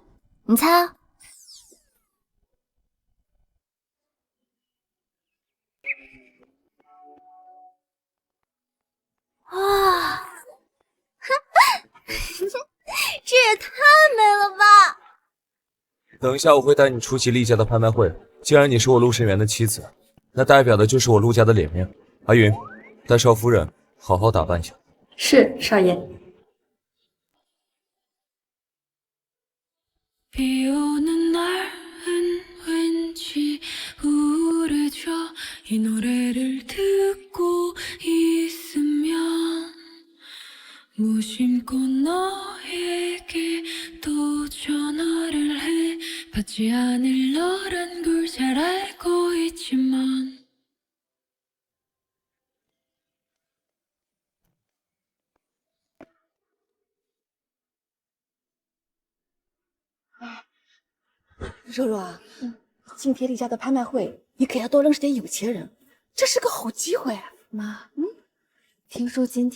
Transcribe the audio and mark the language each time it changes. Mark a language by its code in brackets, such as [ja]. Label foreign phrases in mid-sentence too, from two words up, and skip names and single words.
[zh] 你猜啊？哇，这也太美了吧！等一下我会带你出席厉家的拍卖会。既然你是我陆慎元的妻子，那代表的就是我陆家的脸面。阿云，带少夫人好好打扮一下。是，少爷。 [ko] 비 오는 날은 왠지 우울해져 이 노래를 듣고 있으면 무심코 너에게 또 전화를 해 받지 않을 너란 걸 잘 알고 있지만 [zh] 肉肉啊，今天厉家的拍卖会，你可要多认识点有钱人，这是个好机会啊！